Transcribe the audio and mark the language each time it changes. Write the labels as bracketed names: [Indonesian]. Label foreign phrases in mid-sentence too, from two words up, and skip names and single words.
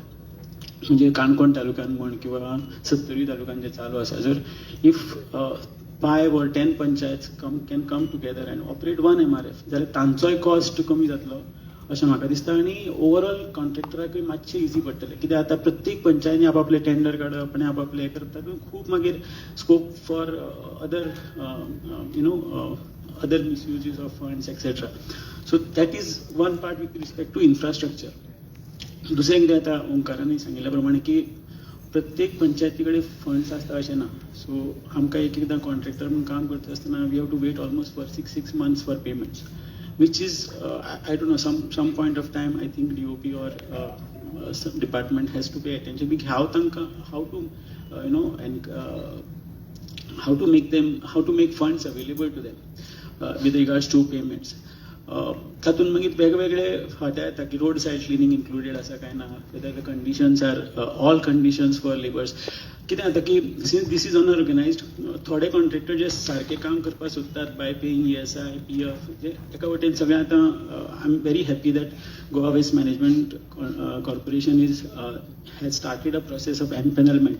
[Konkani] म्हणजे काणकोण तालुक्यान म्हण किंवा सत्तरी तालुक्यान जे चालू आसा, जर [English] if 5 or 10 panchayat can come together and operate one MRF [Konkani] जाल्यार तांचोय कॉस्ट कमी जातलो अशें म्हाका दिसता. आनी ओवरऑल कॉन्ट्रॅक्टराकूय मातशें इजी पडटलें, कित्याक आतां प्रत्येक पंचायतीन आपापले टेंडर काडप आनी आपापले हें करप, तातूंत खूब मागीर [English] scope for other other misuses of funds, etc. So that is one part with respect to infrastructure. [Konkani] दुसरें कितें आता ओंकारांनी सांगिल्ल्या प्रमाणे की प्रत्येक पंचायती कडेन फंड्स आसता अशें ना. [English] सो [Konkani] आमकां एकदां कॉन्ट्रॅक्टर म्हणून काम करता आसतना [English] we have to wait almost for 6 months for payments, which is I don't know, some point of time I think DOP or some department has to pay attention. We how to and how to make funds available to them with regards to payments. [Konkani] तातूंत मागीर वेगवेगळे फाट्या येता की [English] road side cleaning included [Konkani] आसा काय ना, [English] whether the conditions are all conditions for labours. [Konkani] कितें जाता की [English] since this is unorganised, [Konkani] थोडे कॉन्ट्रॅक्टर जे सारके काम करपाक सोदतात [English] by paying ESI, PF, [Konkani] जे एका वटेन सगळें आतां [English] I am very happy that Goa Waste Management Corporation has started a process of empanelment.